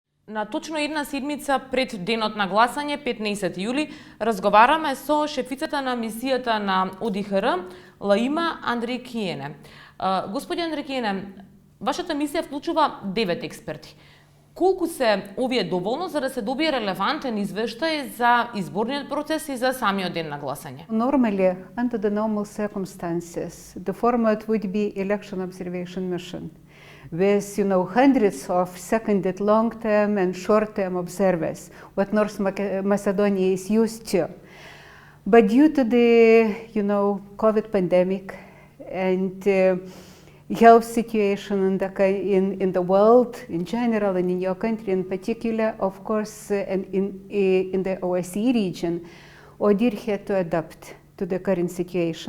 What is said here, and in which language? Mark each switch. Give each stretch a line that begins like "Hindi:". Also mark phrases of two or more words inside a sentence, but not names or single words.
Macedonian: На точно една седмица пред денот на гласање, 15 јули, разговараме со шефицата на мисијата на ОДИХР, Лаима Андрекиене. Господи Андрекиене, вашата мисија вклучува 9 експерти. Колку се овие доволно за да се добие релевантен извештај за изборниот процес и за самиот ден на гласање?
English: Normally, under the normal circumstances, the format would be election observation mission, with hundreds of seconded long-term and short-term observers, what North Macedonia is used to. But due to the COVID pandemic and health situation in the world in general and in your country in particular, of course, and in the OSCE region, ODIHR had to adapt to the current situation.